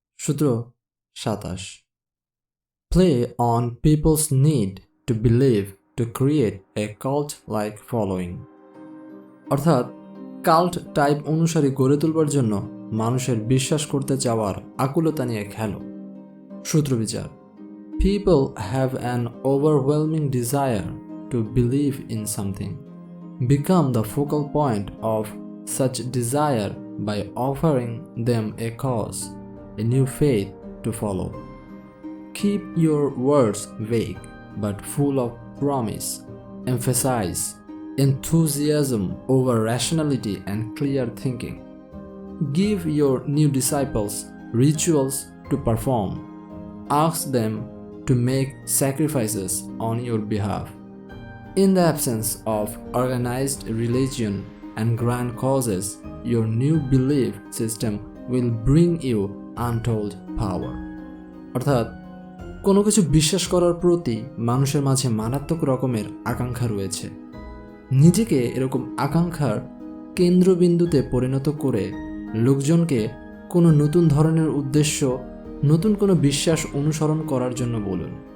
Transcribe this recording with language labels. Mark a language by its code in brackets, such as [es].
[bn] সূত্র 27 [en] Play on people's need to believe to create a cult-like following [bn] অর্থাৎ cult type অনুসারী গড়ে তুলবার জন্য মানুষের বিশ্বাস করতে চাওয়ার আকুলতা নিয়ে খেলো। [en] সূত্রবিচার People have an overwhelming desire to believe in something. Become the focal point of such desire by offering them a cause, a new faith to follow. Keep your words vague but full of promise. Emphasize enthusiasm over rationality and clear thinking. Give your new disciples rituals to perform. Ask them to make sacrifices on your behalf. In the absence of organized religion and grand causes, your new belief system will bring you untold power. [bn] অর্থাৎ কোনো কিছু বিশ্বাস করার প্রতি মানুষের মাঝে মারাত্মক রকমের আকাঙ্ক্ষা রয়েছে। নিজেকে এরকম আকাঙ্ক্ষার কেন্দ্রবিন্দুতে পরিণত করে লোকজনকে কোনো নতুন ধরনের উদ্দেশ্য, নতুন কোনো বিশ্বাস অনুসরণ করার জন্য বলুন।